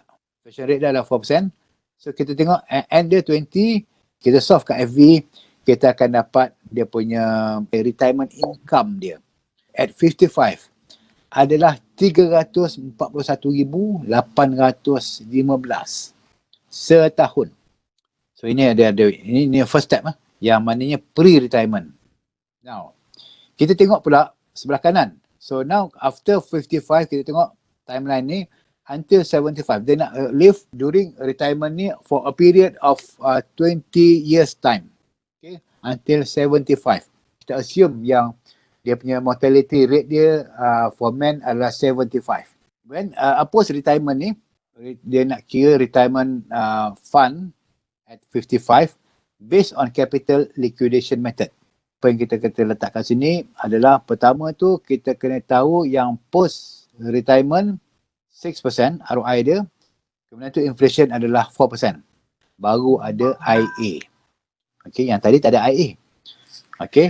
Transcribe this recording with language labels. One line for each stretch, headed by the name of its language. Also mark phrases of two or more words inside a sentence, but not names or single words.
English: Inflation rate
Malay: dia adalah 4%. So kita tengok N dia 20, kita solve kat FV, kita akan dapat dia punya
English: retirement income
Malay: dia at 55 adalah 341,815 setahun. So ini ini
English: first step
Malay: yang maknanya pre-retirement. Now, kita tengok pula sebelah kanan.
English: So now after 55
Malay: kita tengok
English: timeline ni until 75.
Malay: Dia nak
English: live during retirement ni for a period of 20 years time. Okay, until 75.
Malay: Kita assume yang dia punya
English: mortality rate
Malay: dia
English: for men
Malay: adalah 75.
English: When post retirement ni,
Malay: dia nak kira
English: retirement fund at 55 based on capital liquidation method.
Malay: Apa yang kita letakkan sini adalah pertama tu kita kena tahu yang
English: post retirement
Malay: 6% ROI dia, kemudian tu inflation adalah 4%. Baru ada IA. Okey, yang tadi tak ada IA. Okey.